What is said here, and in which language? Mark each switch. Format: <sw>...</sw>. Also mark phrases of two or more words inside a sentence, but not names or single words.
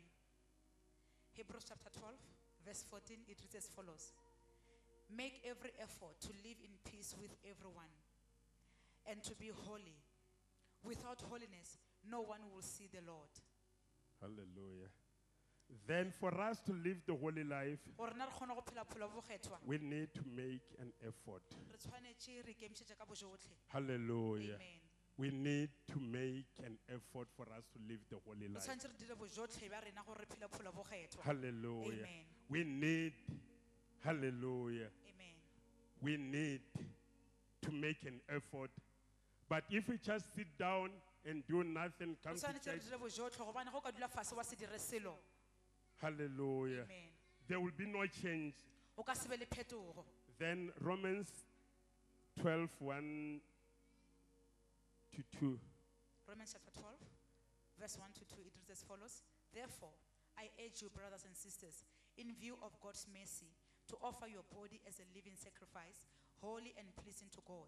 <en>Hebrews chapter 12, verse 14, it reads as follows. Make every effort to live in peace with everyone and to be holy. Without holiness, no one will see the Lord. Hallelujah. Then for us to live the holy life, Gore rena re kgone go phela bophelo bo kgethwa, we need to make an effort. re tshwanetse re ikemišetše ka bojotlhe. Hallelujah. Amen. We need to make an effort for us to live the holy</en> <nso>Re</nso> <en>life.</en> <nso>tshwanetse re dire bojotlhe ba rena gore re phele bophelo bo kgethwa.</nso> <en>Hallelujah. Amen. We need, hallelujah, Amen. we need to make an effort. But if we just sit down and do nothing,</en> <nso>Re</nso> <en>come to</en> <nso>tshwanetse re</nso> <en>church,</en> <nso>dire bojotlhe gobane go ka dula fase wa se dire selo.</nso> <en>hallelujah, Amen. there will be no change.</en> <nso>O ka se be le phetogo.</nso> <en>Then Romans 12, 1 to 2. Romans chapter 12, verse 1 to 2, it reads as follows. Therefore, I urge you, brothers and sisters, in view of God's mercy, to offer your body as a living sacrifice, holy and pleasing to God.</en>